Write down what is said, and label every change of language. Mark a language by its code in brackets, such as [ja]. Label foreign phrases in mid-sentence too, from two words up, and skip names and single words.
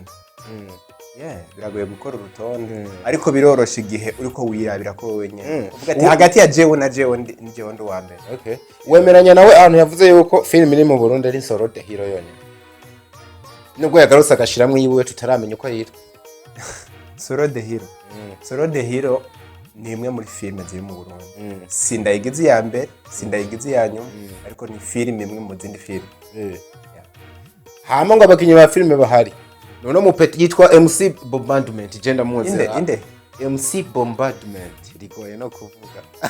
[rn] Biragoye gukora urutonde ariko birorosha igihe uriko wirabira ko wenye. Uvuga ati hagati ya jewe na jewe ndi wa mbere. Okay. Wemeranya nawe ahantu yavuze yuko film iri mu Burundi ari Solo the Hero yone. Nubwo yagarutse agashiramwe yiwe tutaramenya uko yitwa. Solo the Hero. Solo the Hero ni imwe muri filime ziri mu Burundi. Sindayigize ya mbere, sindayigize ya nyuma ariko ni film imwe mu zindi filime. Hama ngo abakinyi ba filime bahari. None mu peti yitwa MC Bombardment genda muze. Inde MC Bombardment rigoye no kuvuga.